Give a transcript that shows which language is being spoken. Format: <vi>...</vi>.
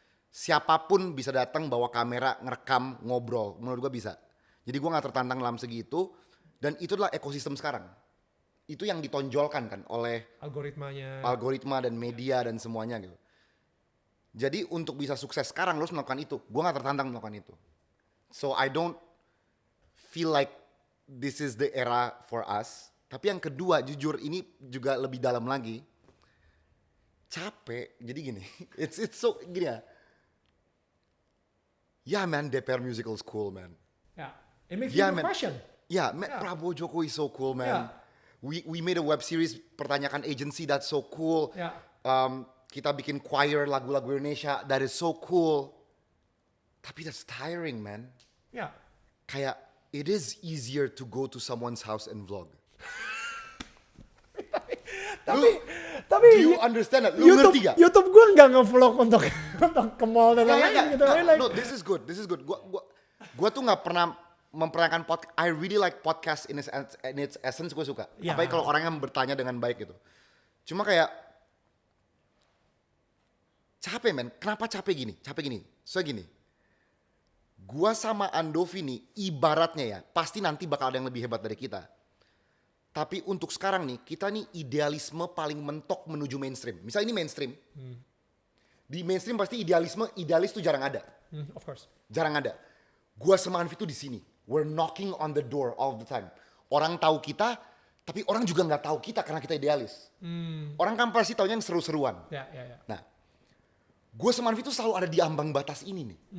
<id>Siapapun bisa datang bawa kamera, ngerekam, ngobrol. Menurut gue bisa. Jadi gue gak tertantang dalam segi itu. Dan itu adalah ekosistem sekarang. Itu yang ditonjolkan kan oleh algoritma dan media dan semuanya gitu. Jadi untuk bisa sukses sekarang lo harus melakukan itu. Gue gak tertantang melakukan itu.</id> <en>So I don't feel like this is the era for us.</en> <id>Tapi yang kedua, jujur ini juga lebih dalam lagi. Capek. Jadi gini.</id> <en>It's so</en> <id>gini ya.</id> <en>Yeah man, DPR musical is cool man. Yeah, it makes you question. Yeah, man, Prabowo Jokowi is so cool man. Yeah. We made a web series pertanyakan agency, that's so cool. Yeah.</en> <id>Kita bikin choir lagu-lagu Indonesia,</id> <en>that is so cool.</en> <id>Tapi</id> <en>that's tiring man. Yeah.</en> <id>Kayak</id> <en>it is easier to go to someone's house and vlog.</en> <id>Tapi</id> <en>do you understand that?</en> <id>Lu ngerti gak? YouTube gue nggak nge-vlog untuk ke mall dan lain-lain gitu.</id> <en>No, this is good.</en> <id>Gua tuh nggak pernah memperanakan podcast.</id> <en>I really like podcast in its essence,</en> <id>gue suka. Ya. Apalagi kalau orang yang bertanya dengan baik gitu. Cuma kayak capek men. Kenapa capek gini? So gini. Gua sama Andovi nih ibaratnya ya, pasti nanti bakal ada yang lebih hebat dari kita. Tapi untuk sekarang nih, kita nih idealisme paling mentok menuju mainstream. Misal ini mainstream. Di mainstream pasti idealis tuh jarang ada.</id> <en>Of course.</en> <id>Jarang ada. Gua sama Anvi tuh di sini.</id> <en>We're knocking on the door all the time.</en> <id>Orang tahu kita, tapi orang juga nggak tahu kita karena kita idealis. Orang kan pasti taunya yang seru-seruan. Ya. Nah, gue sama Anvi tuh selalu ada di ambang batas ini nih.</id>